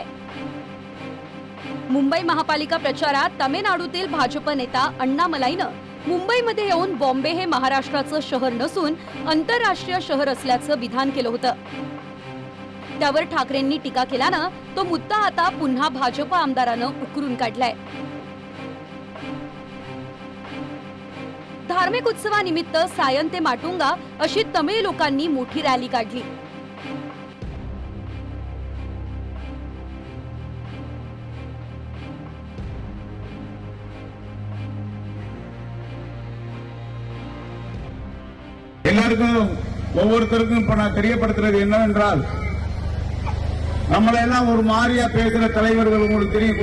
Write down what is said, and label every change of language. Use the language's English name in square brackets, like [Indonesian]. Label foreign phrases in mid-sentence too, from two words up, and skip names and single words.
[Marathi] मुंबई महापालिका प्रचारात तामिळनाडूतील भाजप नेता अण्णामलाईनं मुंबईमध्ये येऊन बॉम्बे हे महाराष्ट्राचं शहर नसून आंतरराष्ट्रीय शहर असल्याचं विधान केलं होतं. त्यावर ठाकरेंनी टीका केल्यानं तो मुद्दा आता पुन्हा भाजप आमदारानं उकरून काढलाय. धार्मिक उत्सवानिमित्त सायन ते माटुंगा अशी तमिळ लोकांनी मोठी रॅली काढली. [Tamil] எல்லாருக்கும் ஒவ்வொருத்தருக்கும் இப்ப நான் தெரியப்படுத்துறது என்னவென்றால் நம்மள எல்லாம் ஒரு மாதிரியா பேசுற தலைவர்கள் உங்களுக்கு தெரியும்.